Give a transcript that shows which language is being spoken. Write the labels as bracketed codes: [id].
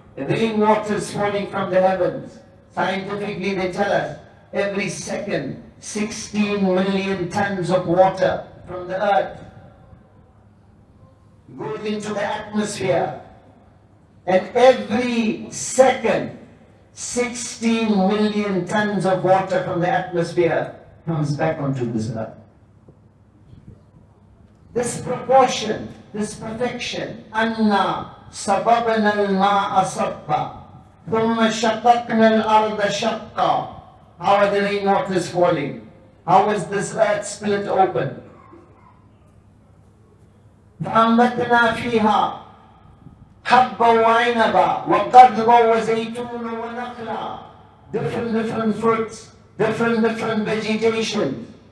[en] The rainwater is falling from the heavens. Scientifically they tell us every second 16 million tons of water from the earth goes into the atmosphere, and every second 16 million tons of water from the atmosphere comes back onto this earth. This proportion, this perfection, [ar] أَنَّا صَبَبْنَا الْمَاءَ صَبًّا ثُمَّ شَقَقْنَا الْأَرْضَ شَقًّا. [en] How are the rainwaters falling? How was this earth split open? [ar] فَأَنبَتْنَا فِيهَا حَبًّا وَعِنَبًا وَقَضْبًا وَزَيْتُونًا وَنَخْلًا. [en] Different fruits, different vegetation.